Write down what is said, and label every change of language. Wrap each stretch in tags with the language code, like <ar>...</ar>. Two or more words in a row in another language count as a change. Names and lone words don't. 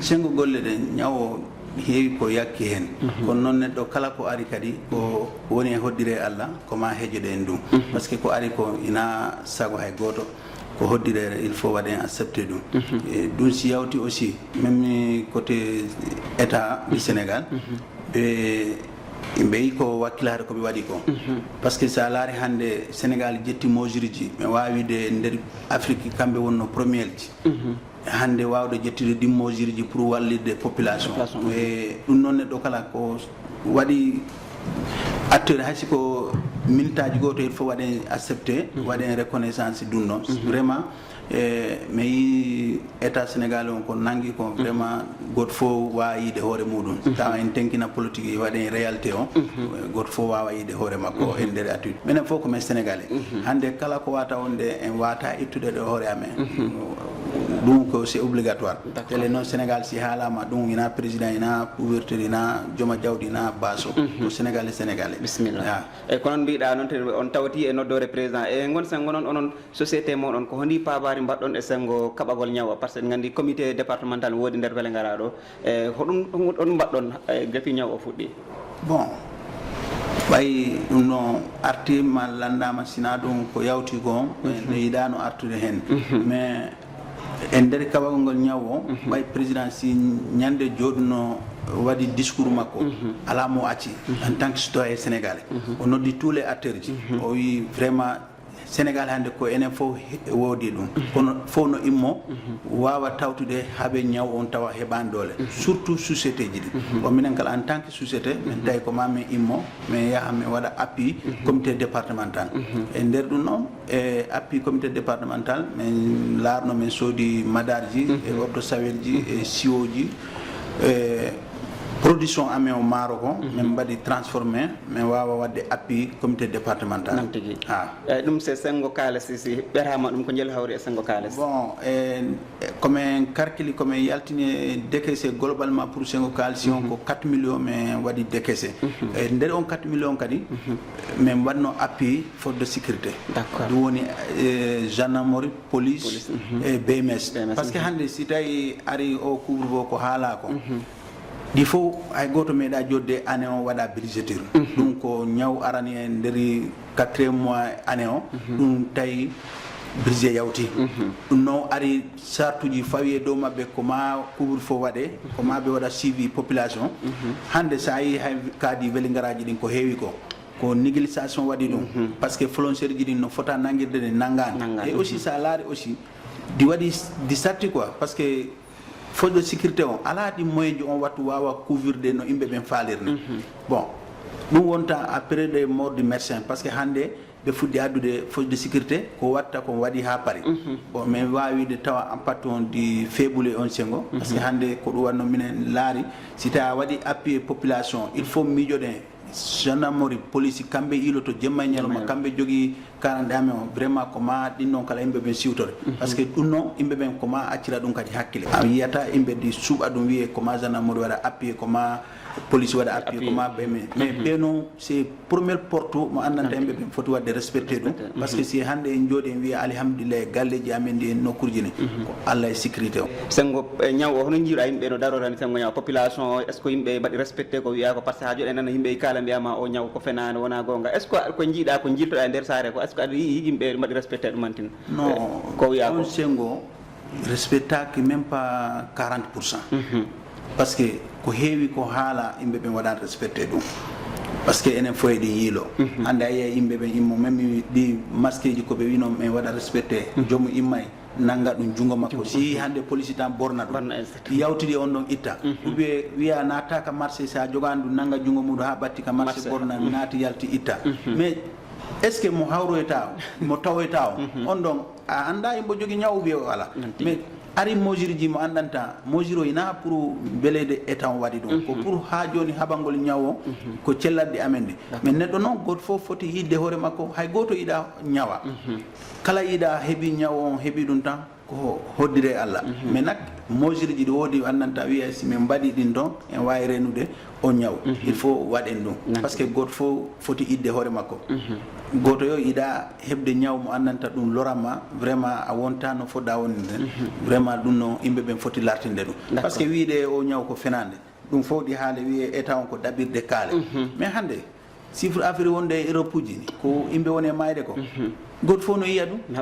<ff>sengo golle ɗen ñaw o heewi ko yakki hen kono noon neɗɗo kala ko ari kadi ko woni e hoddire Allah koma heejoɗe en ɗum</ff> <fr>par ce que</fr> <ff>ko ari ko ina sago hay goto ko hoddire</ff> <fr>il faut</fr> <ff>waɗen accepté ɗum e ɗum si yawti</ff> <fr>aussi même côté état du Sénégal</fr> <ff>ɓe yi ko wakkilare koɓe waɗi ko</ff> <fr>par ce que</fr> <ff>sa laari hannde Sénégal jetti mesure ji mi wawide nder Afrique kamɓe wonno premiére ji hannde wawde jettude ɗin mesure ji pour wallide population e ɗum noon neɗɗo kala ko waɗi acteur haysi ko minute aji goto</ff> <fr>il faut</fr> <ff>waɗen accepté waɗen reconnaissance ɗum noon vraiment mi yi état Sénégal on ko nangi ko vraiment goto fof wawa yiide hoore muɗum tawa en tenkina politique waɗen réalité o goto fof wawa yiide hoore makko e nder attitude minen fof ko men sénégalais hande kala ko wata wonde en wata ittude ɗo hoore amen ɗum ko</ff> <fr>c'est obligatoire</fr> <ff>tele noon Sénégal si haalama ɗum ina président ina ouverture ina jooma jawɗi ina baso ko sénégalais bisimilla eyyi ko noon mbiɗa noon on tawti e noddore président e gon sengo noon onon société moɗon ko hondi pabari mbaɗɗon e sengo kaɓagol ñawa</ff> <fr>par ce que</fr> <ff>gandi</ff> <fr>comité départemental</fr> <ff>woodi nder Vélingara ɗo e hoɗum on mbaɗɗon depuis ñaw o fuɗɗi bon ɓay ɗum no artima landama sina ɗum ko yawti ko no yiɗano artude hen mais e nder kaɓagol ngol ñaw o ɓay président si ñande joɗuno waɗi discours makko ala mo acci</ff> <fr>en tant que citoyen sénégalais</fr> <ff>o noddi</ff> <fr>tous les acteurs</fr> <ff>ji o wi vraiment sénégal hande ko enen fof woodi ɗum kono fof no immo wawa tawtude haaɓe ñaw on tawa heɓani dole surtout société ji ɗi bon minen kala</ff> <fr>en tant que société</fr> <ff>min tawi ko ma min immo min yaaha min waɗa</ff> <fr>appui comité départemental</fr> <ff>e nder ɗum noon e</ff> <fr>appui comité départemental</fr> <ff>min laarno min soodi madarji e orto sawel ji e siwoji production amen o maaro ko min mbaɗi transformé min wawa wadde</ff> <fr>appui comité départemental</fr> <ff>nam tigi ɗum c'est sengo kaales si ɓerama ɗum ko jeel hawri e sengo kaales bon komin calculi komin yaltini</ff> <fr>décaissé globalement pour</fr> <ff>sengo kaales si on ko 4 millions min waɗi décaissé e nder on 4 millions kadi min waɗno</ff> <fr>appui force de sécurité</fr> <ff>ɗum woni gendarmerie police e BMS</ff> <fr>par ce que</fr> <ff>hande si tawi ari o couvre-feu ko haala ko ɗi fof hay goto meeɗa jodde année o waɗa budgéture ɗum ko ñaw arani e nderi</ff> <fr>4e mois année</fr> <ff>o ɗum tawi budget yawti ɗum noon ari sartuji fawi e dow mabɓe ko ma</ff> <fr>couvre feu</fr> <ff>waɗe ko ma ɓe waɗa</ff> <fr>suivi population</fr> <ff>hande sa yi hay kaadi welingaraji ɗin ko heewi ko néglisation waɗi ɗum</ff> <fr>par ce que</fr> <ff>frontiére ji ɗin no fota nanguirde ɗe nangani</ff> <fr>et aussi</fr> <ff>sa laari aussi ɗi waɗi ɗi sarti</ff> <fr>quoi par ce que force de sécurité</fr> <ff>on ala ɗi moyen ji on wattu wawa couvrirde no yimɓe ɓen faalirni bon ɗum wonta</ff> <fr>après des mort du médecin par ce que</fr> <ff>hande ɓe fuɗɗi addude</ff> <fr>force de</fr> <ff>sécurité ko watta ko waɗi ha paari bon min wawide tawa impact on di faible on sengo par ce que hande ko ɗum wanno minen laari si tawi a waɗi</ff> <fr>appuyé population il faut</fr> <ff>miijoɗen gendarmerie police kamɓe iloto jemma e ñalawma kamɓe jogui karanɗe amen o vraiment koma ɗin noon kala yimɓe ɓen siwtore</ff> <fr>par ce que</fr> <ff>ɗum noon yimɓe ɓen koma accira ɗum kadi hakkille a yiyata yimɓe ɗi suuɓa ɗum wiye koma gendarmerie waɗa appuyé koma police waɗa appuyé koma ɓemen mais ɓe noon</ff> <fr>c'est première porte</fr> <ff>mo andanta yimɓe ɓen foti wadde respecté ɗum</ff> <fr>par ce que</fr> <ff>si hande en jooɗi en wiya alhamdulillah galleji amen ɗi en nokkurji ni ko Allah e sécurité o sengo ñaw o hono jiiɗa yimɓe no darorani sengo ñaw population o</ff> <fr>est ce que</fr> <ff>yimɓe mbaɗi respecté ko wiya ko</ff> <fr>par ce que</fr> <ff>ha joɗe nana yimɓe kala mbiyama o ñaw ko fenani wona gonga</ff> <fr>est ce que</fr> <ff>ko jiiɗa ko jiltoɗa e nder saare ko</ff> <fr>est ce que</fr> <ff>aɗa yii yimɓe mbaɗi respecté ɗumantin non ko wiya ko on sengo respectaki</ff> <fr>même pas 40% par ce que</fr> <ff>ko heewi ko haala yimɓe ɓen waɗani respecté ɗum</ff> <fr>par ce que</fr> <ff>enen fof eɗen yiilo hande a yiya yimɓe ɓen immo même ɗi masque ji koɓe wino ɓen waɗa respecté jomum immay nanga ɗum jungo makko si hande police tan borna ɗum yawtidi on ɗon itta ɓe wiya nattaka marché sa jogani ɗum nanga jungo muɗum ha ɓatti ka marché borna naati yalti itta</ff> <fr>mais est ce que</fr> <ff>mo hawroyta mo tawoyta o on ɗon a anda yimɓe jogui ñaw wiye o ala mais ari mesure ji mo andanta mesure o ina pour belede état o waɗi ɗum ko pour ha joni haɓangol ñaw o ko cellatɗe amen ɗe mais neɗɗo noon goto fof foti yidde hoore makko hay goto yiiɗa ñawa kala yiiɗa heeɓi ñaw on heeɓi ɗum tan ko hoddire Allah mais nak mesure ji ɗi woodi andanta wiya si min mbaɗi ɗin ɗon en wawi renude o ñaw</ff> <fr>il faut</fr> <ff>waɗen ɗum</ff> <fr>par ce que</fr> <ff>goto fof foti idde hoore makko goto yo yiiɗa heɓde ñaw mo andanta ɗum loranma vraiment a wonta no foɗɗa wonde vraiment ɗum no yimɓe ɓen foti lartinde ɗum</ff> <fr>par ce que</fr> <ff>wiide o ñaw ko fenande ɗum fof ɗi haale wiye état on ko ɗaɓirde kaale mais hande</ff> <fr>chiffre affaire</fr> <ff>wonde e Europe uji ko yimɓe woni e mayde ko goto fof no yiya ɗum</ff>